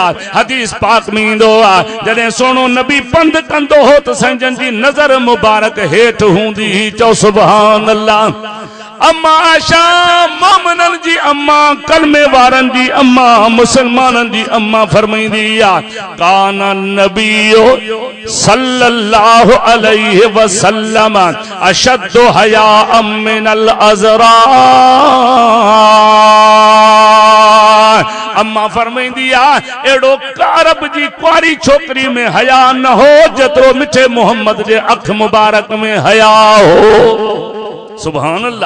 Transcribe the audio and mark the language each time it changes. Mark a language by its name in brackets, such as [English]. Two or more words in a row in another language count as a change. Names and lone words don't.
[Sindhi] हदीस पाक में ईंदो आ जॾहिं सोनो नबी पंध कंदो हो त साईं जन जी नज़र मुबारक हेठ हूंदी। चओ [Arabic] سبحان الله. [Sindhi] अम्मा आशा मोमिनन जी अम्मा कलमे वारन जी अम्मा मुसलमानन जी अम्मा फरमाईंदी आ [Arabic] كان النبي صلى الله عليه وسلم أشد حياء من العذراء. [Sindhi] अम्मा फरमाईंदी आ एड़ो अरब जी कुआरी छोकरी में हया न हो जेतरो मिठे मोहम्मद जे अख मुबारक में हया हो। [Arabic] سبحان الله.